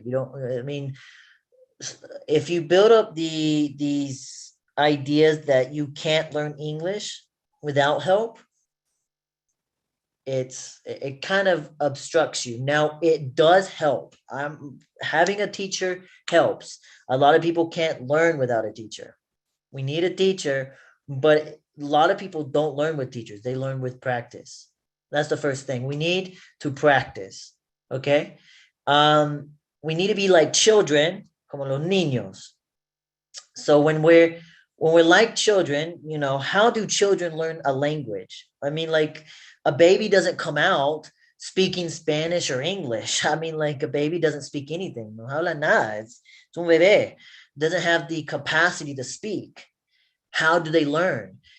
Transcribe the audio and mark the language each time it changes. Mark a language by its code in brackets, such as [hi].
[en] You don't, I mean, if you build up these ideas that you can't learn English without help, it kind of obstructs you. Now it does help. I'm having a teacher helps. A lot of people can't learn without a teacher. We need a teacher, but a lot of people don't learn with teachers. They learn with practice. That's the first thing. We need to practice. Okay. We need to be like children, [es] como los niños. [en] So when we're like children, you know, how do children learn a language? I mean, like a baby doesn't come out speaking Spanish or English. I mean, like a baby doesn't speak anything. [es] No habla nada. [en] It's [es] un bebé. [en] Doesn't have the capacity to speak. How do they learn?